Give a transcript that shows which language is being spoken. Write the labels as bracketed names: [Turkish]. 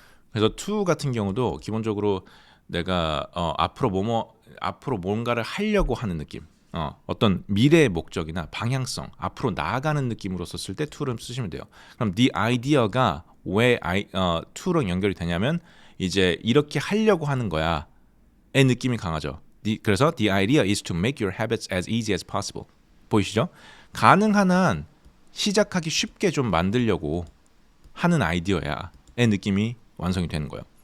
[Korean] 그래서 to 같은 경우도 기본적으로 내가 앞으로 뭔가를 하려고 하는 느낌, 어떤 미래의 목적이나 방향성, 앞으로 나아가는 느낌으로 썼을 때 to를 쓰시면 돼요. 그럼 the idea가 왜 to랑 연결이 되냐면 이제 이렇게 하려고 하는 거야의 느낌이 강하죠. 그래서 [English] the idea is to make your habits as easy as possible. [Korean] 보이시죠? 가능한 한 시작하기 쉽게 좀 만들려고 하는 아이디어야의 느낌이 완성이 되는 거예요.